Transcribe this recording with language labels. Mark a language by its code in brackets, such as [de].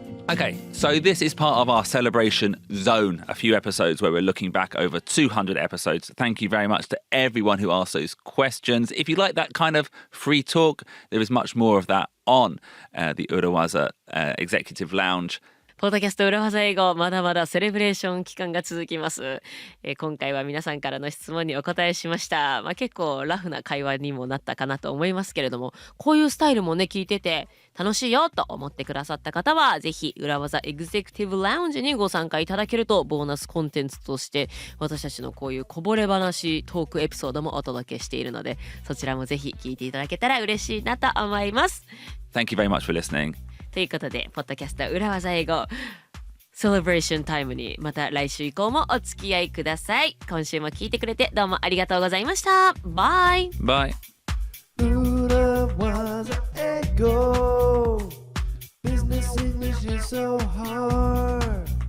[en] Okay, so this is part of our celebration zone, a few episodes where we're looking back over 200 episodes. Thank you very much to everyone who asked those questions. If you like that kind of free talk, there is much more of that on the Urawaza Executive Lounge. [ja] ポッドキャスト裏技英語まだまだセレブレーション期間が続きます、今回は皆さんからの質問にお答えしました、結構ラフな会話にもなったかなと思いますけれどもこういうスタイルもね聞いてて楽しいよと思ってくださった方はぜひ裏技エグゼクティブラウンジにご参加いただけるとボーナスコンテンツとして私たちのこういうこぼれ話トークエピソードもお届けしているのでそちらもぜひ聞いていただけたら嬉しいなと思います。 [en] Thank you very much for listening. [ja] ということでポッドキャスト裏技英語セレブレーションタイムにまた来週以降もお付き合いください。今週も聞いてくれてどうもありがとうございました。バイ。 [en] Bye. Urawaza Ego. Business English is so hard.